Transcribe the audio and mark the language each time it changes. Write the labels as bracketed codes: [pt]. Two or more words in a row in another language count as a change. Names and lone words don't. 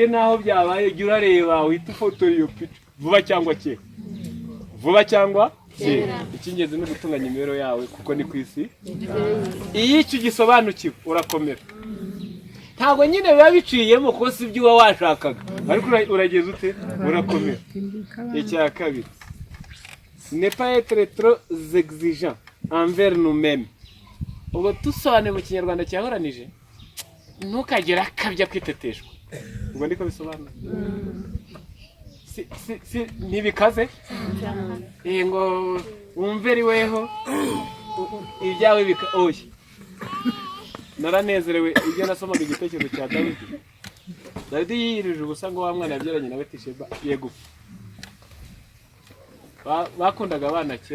[rw] naho byabaye jya urareba uhita ufotora iyo pica vuba cyangwa kera icy'ingenzi ni ugutunganya imibereho yawe kuko ni ku isi iyo icyo gisobanukiwe urakomera ntabwo nyine biba biciyemo kuko si ibyo uba washakaga ariko urageza ute urakomera icya kabiri [fr] ne pas être trop exigeant envers nous-mêmes [rw] ubwo dusobanuye mu kinyarwanda cyahoranije ntukagera akabya kwiteteshwa ubwo niko bisobanura ntibikaze ngo wumve ari weho ibyawe oya naranezerewe ibyo nasomaga igitekerezo cya Dawidi yiyirije ubusa ngo wa mwana yabyaranye nawe Tisheba yego bakundaga abana kera